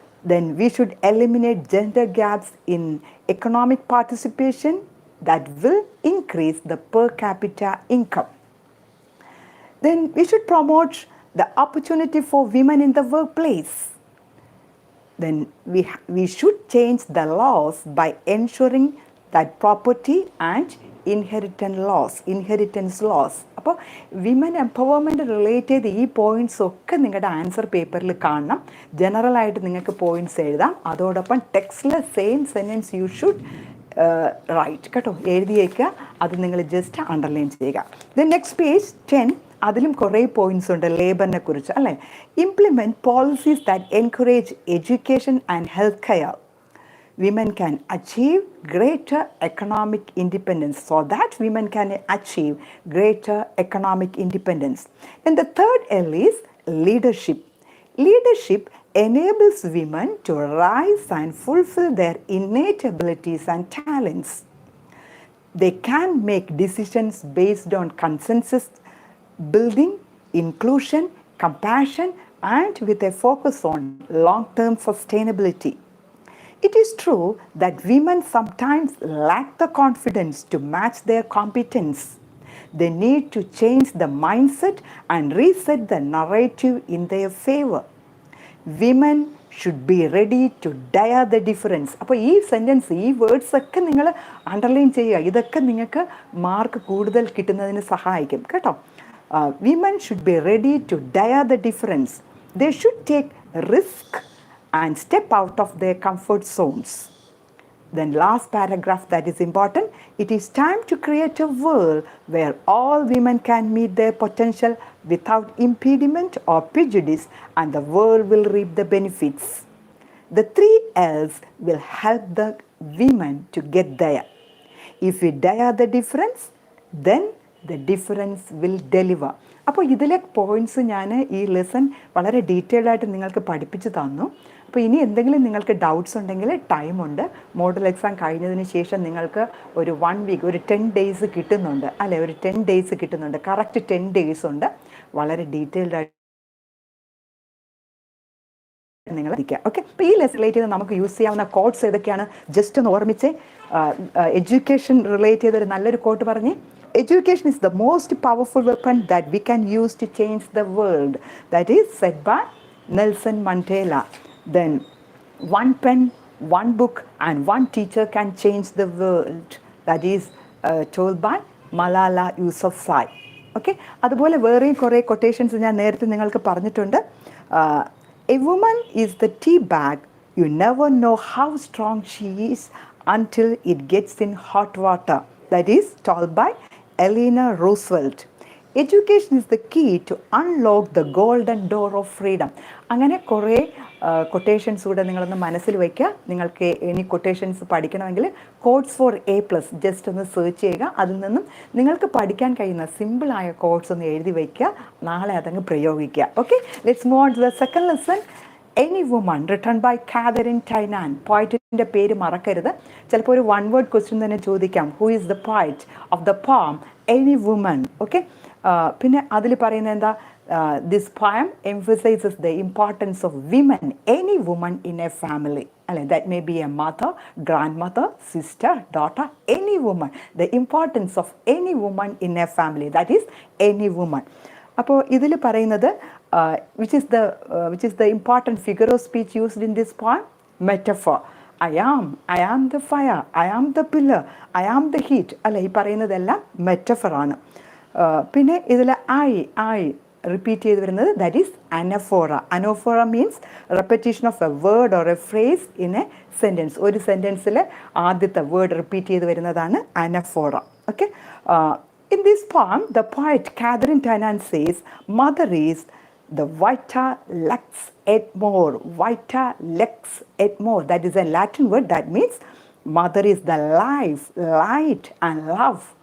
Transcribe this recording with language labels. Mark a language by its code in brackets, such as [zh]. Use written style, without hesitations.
[en] Then we should eliminate gender gaps in economic participation that will increase the per capita income. Then we should promote the opportunity for women in the workplace. Then we should change the laws by ensuring that property and inheritance laws. [ml] അപ്പോൾ women empowerment relate ചെയ്ത് ഈ points ഒക്കെ നിങ്ങളുടെ answer പേപ്പറിൽ കാണണം. ജനറലായിട്ട് നിങ്ങൾക്ക് points എഴുതാം. അതോടൊപ്പം ടെക്സ്റ്റിലെ same sentence [en] you should write [ml] കേട്ടോ, എഴുതിയേക്കുക. അത് നിങ്ങൾ ജസ്റ്റ് അണ്ടർലൈൻ ചെയ്യുക. [en] then next page 10, [ml] അതിലും കുറേ പോയിൻറ്റ്സ് ഉണ്ട് ലേബറിനെ കുറിച്ച് അല്ലേ. [en] Implement policies that encourage education and health care. Women can achieve greater economic independence. So that women can achieve greater economic independence. And the third L is leadership. Leadership enables women to rise and fulfill their innate abilities and talents. They can make decisions based on consensus building, inclusion, compassion, and with a focus on long-term sustainability. It is true that women sometimes lack the confidence to match their competence. They need to change the mindset and reset the narrative in their favor. Women should be ready to dare the difference. [ml] അപ്പോൾ ഈ sentence, ഈ words ഒക്കെ നിങ്ങൾ underline ചെയ്യുക. ഇതൊക്കെ നിങ്ങൾക്ക് mark കൂടുതൽ കിട്ടുന്നതിന് സഹായിക്കും കേട്ടോ. [en] Women should be ready to dare the difference. They should take risk and step out of their comfort zones. Then last paragraph that is important. It is time to create a world where all women can meet their potential without impediment or prejudice, and the world will reap the benefits. The 3 L's will help the women to get there. If we dare the difference, then the difference will deliver. [ml] അപ്പോൾ ഇതിലെ points ഞാൻ ഈ lesson വളരെ detailed ആയിട്ട് നിങ്ങൾക്ക് പഠിപ്പിച്ച് തന്നു. അപ്പോൾ ഇനി എന്തെങ്കിലും നിങ്ങൾക്ക് ഡൗട്ട്സ് ഉണ്ടെങ്കിൽ ടൈമുണ്ട്. മോഡൽ എക്സാം കഴിഞ്ഞതിന് ശേഷം നിങ്ങൾക്ക് ഒരു 1 വീക്ക്, ഒരു 10 ഡേയ്സ് കിട്ടുന്നുണ്ട് അല്ലേ, ഒരു 10 ഡേയ്സ് കിട്ടുന്നുണ്ട്. കറക്റ്റ് 10 ഡേയ്സ് ഉണ്ട്. വളരെ ഡീറ്റെയിൽഡ് ആയിട്ട് നിങ്ങൾ ഇരിക്കുക. ഓക്കെ, അപ്പോൾ ഈ ലെസൺ റിലേറ്റ് ചെയ്ത് നമുക്ക് യൂസ് ചെയ്യാവുന്ന കോഡ്സ് ഏതൊക്കെയാണ് ജസ്റ്റ് ഒന്ന് ഓർമ്മിച്ചേ. എഡ്യൂക്കേഷൻ റിലേറ്റ് ചെയ്തൊരു നല്ലൊരു കോട്ട് പറഞ്ഞേ. [en] Education is the most powerful weapon that we can use to change the world. That is said by Nelson Mandela. Then one pen, one book and one teacher can change the world. That is told by Malala Yousafzai. [ml] Okay, അതുപോലെ വേറെയും കുറേ quotations ഞാൻ നേരത്തെ നിങ്ങൾക്ക് പറഞ്ഞിട്ടുണ്ട്. [en] A woman is the tea bag. You never know how strong she is until it gets in hot water. That is told by Eleanor Roosevelt. Education is the key to unlock the golden door of freedom. [ml] അങ്ങനെ കുറേ quotations കൂടെ നിങ്ങളൊന്ന് മനസ്സിൽ വയ്ക്കുക. നിങ്ങൾക്ക് ഇനി quotations പഠിക്കണമെങ്കിൽ codes for A+ just ഒന്ന് സെർച്ച് ചെയ്യുക. അതിൽ നിന്നും നിങ്ങൾക്ക് പഠിക്കാൻ കഴിയുന്ന സിമ്പിളായ കോഡ്സ് ഒന്ന് എഴുതി വയ്ക്കുക. നാളെ അതങ്ങ് പ്രയോഗിക്കുക. Okay, [en] Let's move on to the second lesson. Any Woman, written by Catherine Tynan. [ml] പോയിറ്റിൻ്റെ പേര് മറക്കരുത്. ചിലപ്പോൾ ഒരു 1 word ക്വസ്റ്റ്യൻ തന്നെ ചോദിക്കാം. [en] Who is the poet of the poem Any Woman? [ml] Okay, പിന്നെ അതിൽ പറയുന്നത് എന്താ, [en] this poem emphasizes the importance of women, any woman in a family. That may be a mother, grandmother, sister, daughter, any woman. The importance of any woman in a family, that is any woman. [ml] അപ്പോൾ ഇതിൽ പറയുന്നത് [en] which is the important figure of speech used in this poem? Metaphor. I am the fire, I am the pillar, I am the heat. [ml] അല്ല, ഈ പറയുന്നതെല്ലാം മെറ്റഫറാണ്. പിന്നെ ഇതിൽ I repeat ചെയ്ത് വരുന്നത് [en] That is anaphora. Anaphora means repetition of a word or a phrase in a sentence. [ml] ഒരു സെൻറ്റൻസിൽ ആദ്യത്തെ word repeat ചെയ്ത് വരുന്നതാണ് അനഫോറ. [en] Okay. In this poem, the poet Catherine Tennant says, Mother is the [la] vita lux et more. Vita lux et more. [en] That is a Latin word that means mother is the life, light and love.